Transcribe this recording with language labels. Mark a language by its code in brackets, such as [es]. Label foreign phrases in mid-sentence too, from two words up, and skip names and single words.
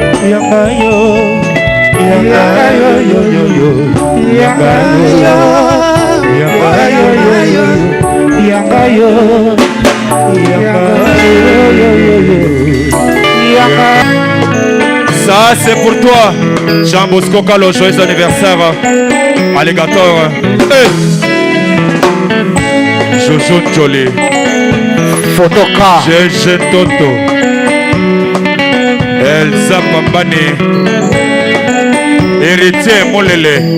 [fr] Yanga yo, yanga yo, yo, yo, yo. Yanga yo, yanga yo, yo, yo, yo. Yanga yo, yo, yo, yo. Yanga. Ça, c'est pour toi, Jean Bosco Kalo. Joyeux anniversaire, alligator. Eh. Jojo Njole. Photo K. G G Toto. Elsa Pambane. Héritier Molele.